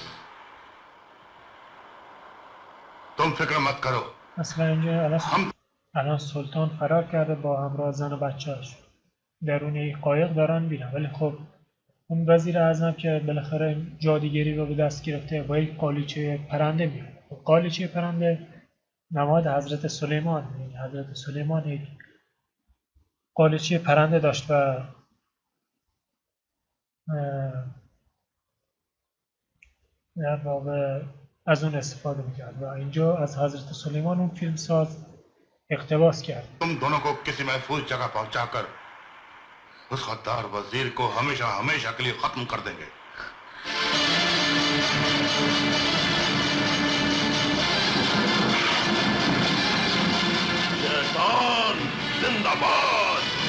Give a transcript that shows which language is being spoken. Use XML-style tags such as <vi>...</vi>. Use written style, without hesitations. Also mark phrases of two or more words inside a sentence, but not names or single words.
<hi>तुम फिक्र मत करो,</hi> <fa>مثلا اینجا الان سلطان فرار کرده با همراه زن و بچه‌اش. درون یک قایق دارن میرن، ولی خب اون وزیر اعظم که بالاخره جادوگری رو به دست گرفته با یک قالیچه پرنده میاد. قالیچه پرنده نماد حضرت سلیمان. حضرت سلیمان یک قالیچه پرنده داشت و در واقع از اون استفاده میکرد و اینجا از حضرت سلیمان اون فیلم ساز اقتباس کرد.</fa> <hi>तुम दोनों को किसी महफूज जगह पहुंचाकर उस गद्दार वजीर को हमेशा हमेशा के लिए खत्म कर देंगे। शैतान जिंदाबाद।</hi>